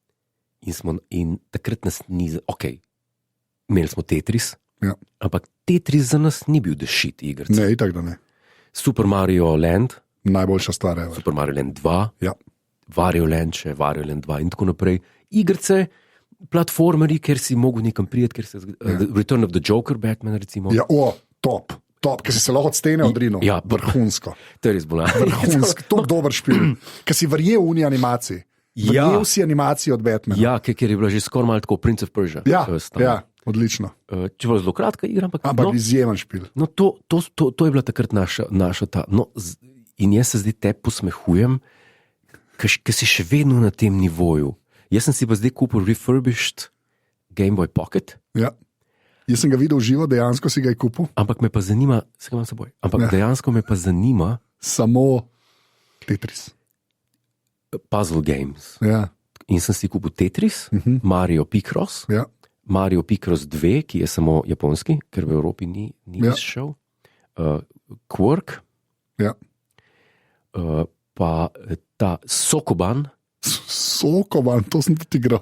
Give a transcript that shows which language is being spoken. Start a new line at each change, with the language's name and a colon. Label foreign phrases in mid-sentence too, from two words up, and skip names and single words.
Slovenian: In takrat nas ni, ok, imeli smo Tetris, Ja. ampak Tetris za nas ni bil dešit igr. Ne, itak da ne. Super Mario Land, Najboljša stvar je. Super Mario Land 2, Ja. Wario Land, še Wario Land 2 in tako naprej. Igrice, platformeri, kjer si mogel nekam prijeti, ker se Return of the Joker, Batman recimo. Ja, top, ker si se lahko od stene odrinil. Ja, vrhunsko. To je res bolano. Vrhunsko, tako dober špil. Ker si verjel v uni animaciji. Ja. Verjel si animaciji od Batmana. Ja, ker je bila že skoraj malo tako Prince of Persia. Ja, stala. ja, odlično. Če bo zelo kratka igra, ampak Ampak izjemen špil. No, to je bila takrat naša ta. No, in jaz se zdaj te posmehujem, ker si še vedno na tem nivoju. Jaz sem si pa zdaj kupil refurbished Game Boy Pocket, Ja. Jaz sem ga videl živo, dejansko si ga je kupil. ampak me pa zanima, se ga imam s seboj, ampak Ja. dejansko me pa zanima Samo Tetris.
English: puzzle games.
Slovenian: Ja, In sem si kupil Tetris, Mario Picross, ja. Mario Picross 2, ki je samo japonski, ker v Evropi ni Ja. izšel, Quark, Ja. pa ta Sokoban, Sokovan, to sem tudi igral.